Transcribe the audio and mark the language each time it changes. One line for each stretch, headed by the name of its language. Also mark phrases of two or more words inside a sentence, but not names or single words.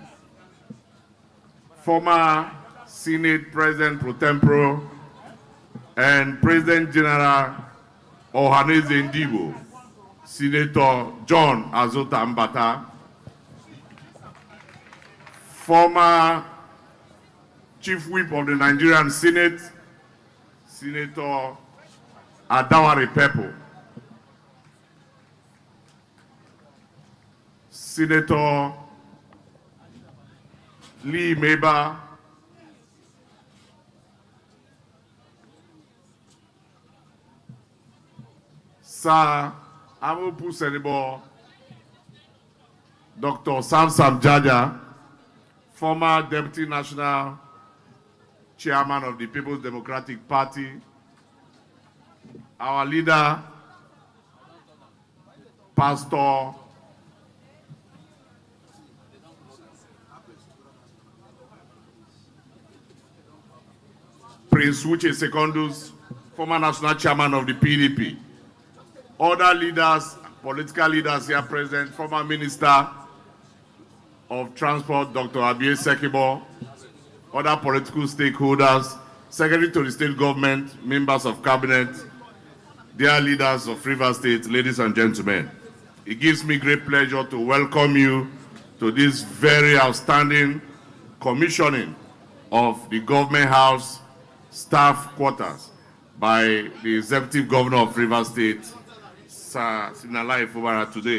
English: former Senate President Pro Tempore and President General Ohaneze Ndibo, Senator John Azota Mbata, former Chief Whip of the Nigerian Senate, Senator Adawari Pepo, Senator Lee Meba, Sir Amopu Senebo, Dr. Samsam Jaja, former Deputy National Chairman of the People's Democratic Party, our leader, Pastor Prince Uche Secondus, former National Chairman of the PDP, other leaders, political leaders here present, former Minister of Transport, Dr. Abie Sekibo, other political stakeholders, Secretary to the State Government, members of Cabinet, dear leaders of Rivers State, ladies and gentlemen. It gives me great pleasure to welcome you to this very outstanding commissioning of the Government House staff quarters by the Executive Governor of Rivers State, Sir Simnalai Fubara today.